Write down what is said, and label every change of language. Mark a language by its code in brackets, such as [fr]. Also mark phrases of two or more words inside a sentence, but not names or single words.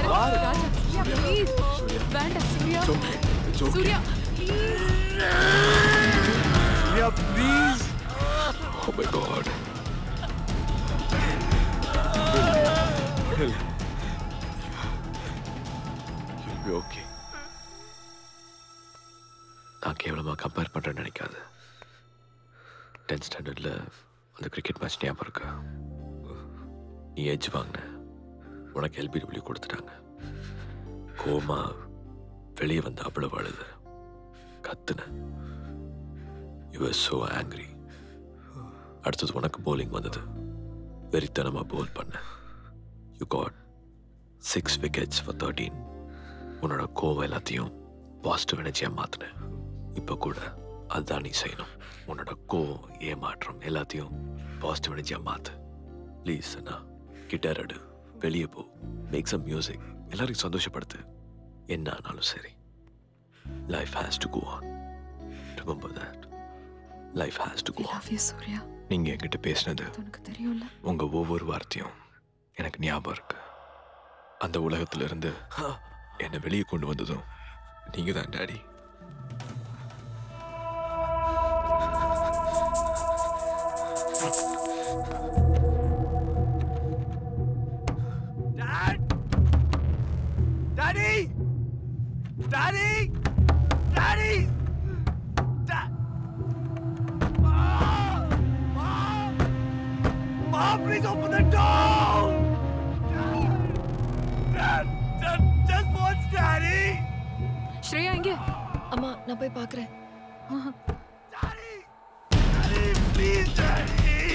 [ta] ராஜா சூர்யா ப்ளீஸ். வேண்டாம் சூர்யா. சூர்யா ப்ளீஸ். சூர்யா ப்ளீஸ். [en] Oh my God. You'll be okay. [ta] நான் கேவலமா கம்பேர் பண்றேன்னு நினைக்காத. 10th ஸ்டாண்டர்ட்ல அந்த கிரிக்கெட் மேட்ச் ஞாபகம் இருக்கா? நீ எட்ஜ் வாங்கின, உனக்கு LBW கொடுத்துட்டாங்க. கோமா வெளியே வந்து அவ்வளவு அழுது கத்துன. [en] You were so angry. [ta] அடுத்தது உனக்கு bowling வந்தது. வெறித்தனமா போல் பண்ண. [en] You got 6 wickets for 13. [ta] உன்னோட கோவம் எல்லாத்தையும் [en] positive energy [ta] மாத்தின. இப்ப கூட அதுதான் நீ செய்யணும். உன்னோட கோவம் ஏமாற்றம் எல்லாத்தையும் [en] positive energy [ta] மாத்து. ப்ளீஸ் அண்ணா, கிட்டார் அடு, வெளியே போ, [en] make some music, [ta] எல்லாரையும் சந்தோஷப்படுத்து. என்ன ஆனாலும் சரி. [en] Life has to go on. Remember that. Life has to go on. love you சூர்யா. [ta] நீங்க என்கிட்ட பேசினது உனக்கு தெரியும்ல. உங்க ஒவ்வொரு வார்த்தையும் எனக்கு ஞாபகம் இருக்கு. அந்த உலகத்துல இருந்து என்னை வெளியே கொண்டு வந்ததும் நீங்க தான் டாடி. [en] Daddy! Daddy! Daddy! Mom, please open the door! Dad, just watch Daddy! [ta] ஸ்ரேயா இங்க. அம்மா நான் போய் பார்க்கறேன். [en] Daddy! Daddy, please, Daddy!